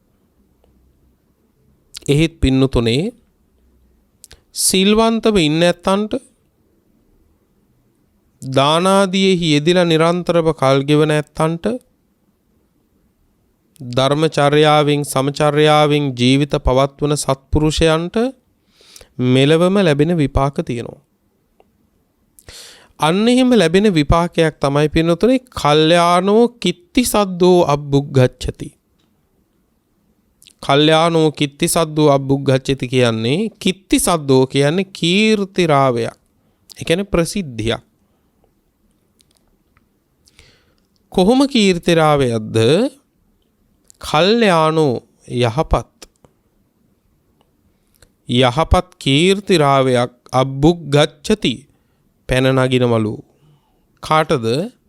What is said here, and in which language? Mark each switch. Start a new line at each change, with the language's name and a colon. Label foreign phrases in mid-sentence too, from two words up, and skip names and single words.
Sinhala: එහෙත් පින්නතුනේ, සිල්වන්තව ඉන්න නැත්තන්ට, දාන ආදියෙහි යෙදিলা නිරන්තරව කල් ගෙවන නැත්තන්ට, ධර්මචර්යාවෙන්, සමචර්යාවෙන් ජීවිත පවත්වන සත්පුරුෂයන්ට මෙලවම ලැබෙන විපාක තියෙනවා. අන්න එහෙම ලැබෙන විපාකයක් තමයි පින්නතුනේ
Pali: කල්යාණෝ කිත්ති සද්දෝ අබ්බුග්ගච්ඡති. කල්යාණෝ කිත්ති සද්දෝ අබ්බුග්ගච්ඡති
Sinhala: කියන්නේ,
Pali: කිත්ති සද්දෝ
Sinhala: කියන්නේ කීර්ති රාවයක්. ඒ කියන්නේ ප්‍රසිද්ධියක්. කොහොම කීර්ති රාවයක්ද? කල්යාණෝ යහපත් කීර්ති රාවයක් අබ්බුග්ගච්ඡති පැන නගිනවලු.